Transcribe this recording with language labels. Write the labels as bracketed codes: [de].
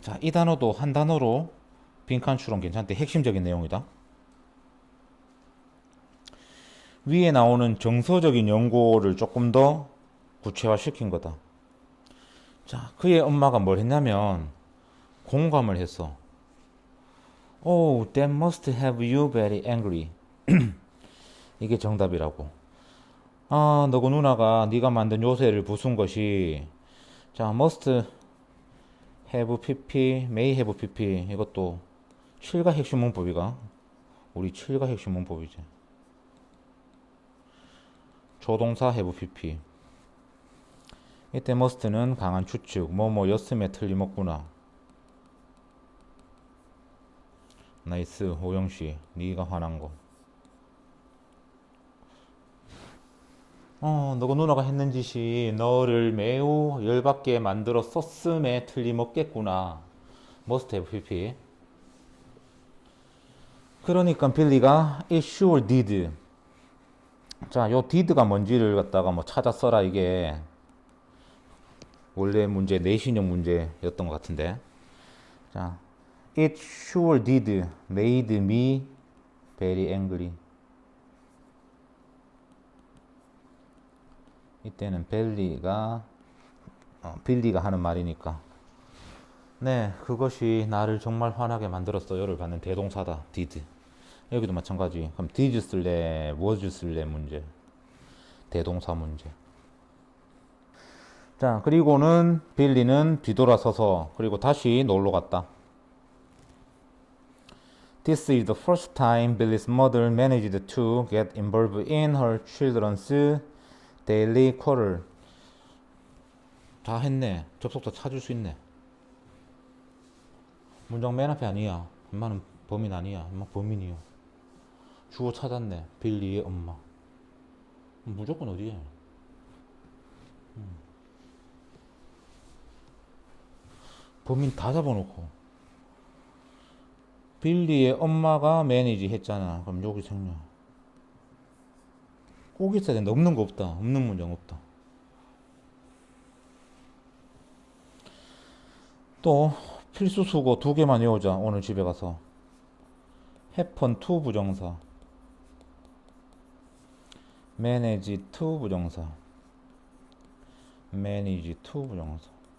[ko] 자, 이 단어도 한 단어로 빈칸 추론 괜찮대. 핵심적인 내용이다. 위에 나오는 정서적인 연고를 조금 더 구체화시킨 거다. 자, 그의 엄마가 뭘 했냐면 공감을 했어. [en] Oh, that must have you very angry. [ko] 이게 정답이라고. 아, 너고 누나가 네가 만든 요새를 부순 것이 자, [en] must have pp, may have pp [ko] 이것도 7가 핵심 문법이가 우리 7가 핵심 문법이지. 조동사 have pp. 이때 must는 강한 추측, 뭐뭐였음에 틀림없구나. 나이스, 호영씨, 네가 화난 거. 너가 누나가 했는 짓이 너를 매우 열받게 만들었었음에 틀림없겠구나. [en] must have pp. [ko] 그러니까 빌리가 [en] it sure did. [ko] 자, 요 did가 뭔지를 갖다가 뭐 찾아 써라. 이게 원래 문제 내신형 문제였던 것 같은데. [en] 자, it sure did made me very angry. [ko] 이때는 빌리가 하는 말이니까. 네, 그것이 나를 정말 화나게 만들었어요를 받는 대동사다. did. 여기도 마찬가지. 그럼 did 쓸래, was 쓸래 문제. 대동사 문제. 자, 그리고는 빌리는 뒤돌아서서 그리고 다시 놀러 갔다. [en] This is the first time Billy's mother managed to get involved in her children's daily quarrel. [ko] 다 했네. 접속사 찾을 수 있네. 문장 맨 앞에 아니야. 엄마는 범인 아니야. 엄마 범인이요. 주어 찾았네. 빌리의 엄마. 무조건 어디에? 범인 다 잡아놓고. 빌리의 엄마가 매니지 했잖아. 그럼 여기 생략. 꼭 있어야 된다. 없는 거 없다. 없는 문장 없다. 또 필수 수고 2개만 외우자. 오늘 집에 가서. [en] happen to 부정사, manage to 부정사, manage to 부정사.